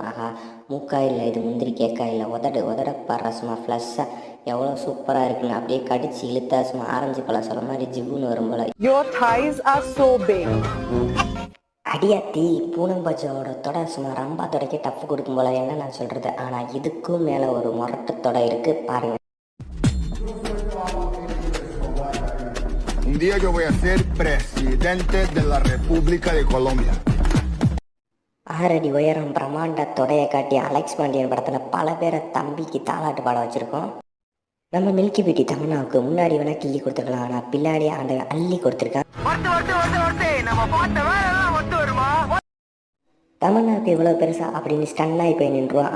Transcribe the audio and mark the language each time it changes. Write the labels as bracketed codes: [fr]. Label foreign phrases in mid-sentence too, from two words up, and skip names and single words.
[ta] மூக்கா இல்லை இது முந்திரி கேக்கா இல்லை, உதட பாடுறா சும்மா ஃப்ளஷ்ஷாக எவ்வளோ சூப்பராக இருக்குன்னு அப்படியே கடிச்சு இழுத்தா சும்மா ஆரஞ்சு பழம் சொல்ல மாதிரி ஜிவ்வுன்னு வரும் போல. அடியாத்தி பூனம்பாஜோட தொடை சும்மா ரம்பா தொடைக்க டப்பு கொடுக்கும் போல என்ன நான் சொல்கிறது. ஆனால் இதுக்கும் மேலே ஒரு முரட்டு தொடை இருக்குது பாருங்கள். [es] Un día yo voy a ser presidente de la República de Colombia. [ta] 6 அடி உயரம் பிரம்மாண்ட தொடையை காட்டி அலெக்ஸ் பாண்டியன் படத்தில் பல பேரை தம்பிக்கு தாலாட்டு பாட வச்சுருக்கோம். நம்ம [en] milky beauty [ta] தமன்னாவுக்கு முன்னாடி வேணால் கிள்ளி கொடுத்துருக்கலாம், ஆனால் பின்னாடி அந்த அள்ளி கொடுத்துருக்கான். தமன்னாவுக்கு இவ்வளோ பெருசா அப்படின்னு ஸ்டன்னாகி போய் நின்றுவான்.